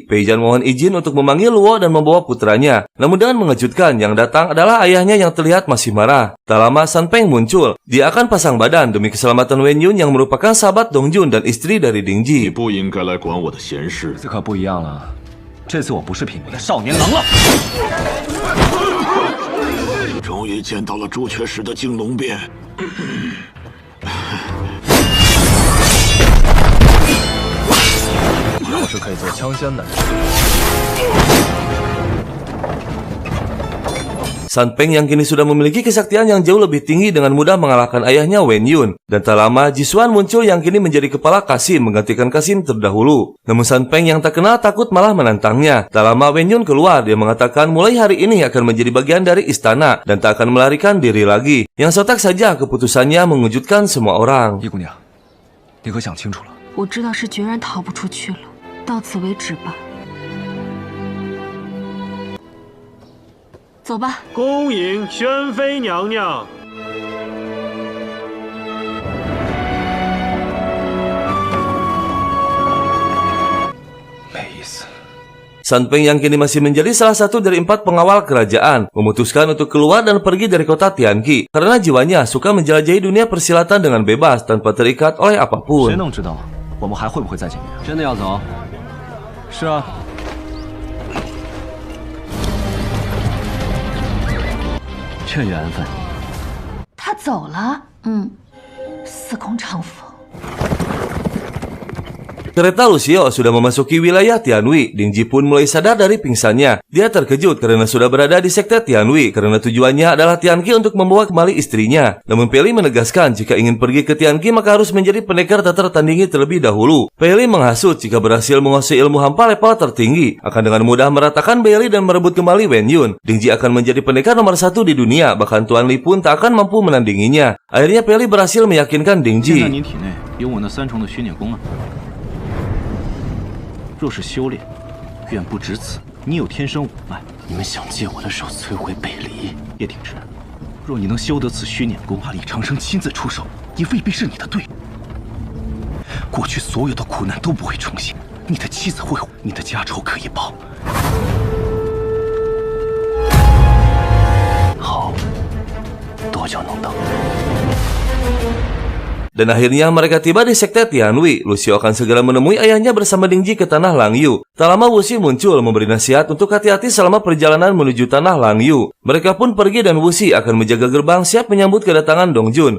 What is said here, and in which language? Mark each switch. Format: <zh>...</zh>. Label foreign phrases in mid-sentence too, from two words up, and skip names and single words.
<id>Pei Zhan mohon izin untuk memanggil Luo dan membawa putranya. Namun dengan mengejutkan, yang datang adalah ayahnya yang terlihat masih marah. Tak lama San Peng muncul. Dia akan pasang badan demi keselamatan Wen Yun yang merupakan sahabat Dong Jun dan istri dari Ding Ji.</id> <zh>你不应该来管我的闲事。这次可不一样了，这次我不是品茗的少年郎了。终于见到了朱雀石的惊龙鞭。要是可以做枪仙的，</zh> <id>San Peng yang kini sudah memiliki kesaktian yang jauh lebih tinggi dengan mudah mengalahkan ayahnya Wen Yun. Dan tak lama Jisuan muncul yang kini menjadi kepala Kasim menggantikan Kasim terdahulu. Namun San Peng yang tak kenal takut malah menantangnya. Tak lama Wen Yun keluar, dia mengatakan mulai hari ini akan menjadi bagian dari istana dan tak akan melarikan diri lagi. Yang sontak saja keputusannya mengejutkan semua orang.</id> <zh>叶姑娘，你可想清楚了？我知道是决然逃不出去了，到此为止吧。走吧。恭迎宣妃娘娘。没意思。</zh> <id>San Peng yang kini masih menjadi salah satu dari 4 pengawal kerajaan memutuskan untuk keluar dan pergi dari kota Tianqi karena jiwanya suka menjelajahi dunia persilatan dengan bebas tanpa terikat oleh 谁 apapun.</id> <zh>能知道我们还会不会再见面？真的要走？是啊。这缘分，他走了，司空长风。</zh> <id>Kereta Lucio sudah memasuki wilayah Tianwei. Ding Ji pun mulai sadar dari pingsannya. Dia terkejut karena sudah berada di sekte Tianwei karena tujuannya adalah Tianqi untuk membawa kembali istrinya. Namun Pei Li menegaskan jika ingin pergi ke Tianqi maka harus menjadi pendekar tak tertandingi terlebih dahulu. Pei Li menghasut jika berhasil menguasai ilmu hampa level tertinggi akan dengan mudah meratakan Pei Li dan merebut kembali Wen Yun. Ding Ji akan menjadi pendekar nomor 1 di dunia, bahkan Tuan Li pun tak akan mampu menandinginya. Akhirnya Pei Li berhasil meyakinkan Ding 现在 Ji.</id> <zh>您体内有我那3重的虚碾功啊。若是修炼，远不止此。你有天生五脉，你们想借我的手摧毁北离？叶挺之，若你能修得此虚碾功，怕李长生亲自出手，也未必是你的对手。过去所有的苦难都不会重现，你的妻子会，你的家仇可以报。好，多久能等？</zh> <id>Dan akhirnya mereka tiba di sekte Tianwei. Lucio akan segera menemui ayahnya bersama Ding Ji ke tanah Langyu. Tak lama Wuxi muncul memberi nasihat untuk hati-hati selama perjalanan menuju tanah Langyu. Mereka pun pergi dan Wuxi akan menjaga gerbang siap menyambut kedatangan Dong Jun.</id>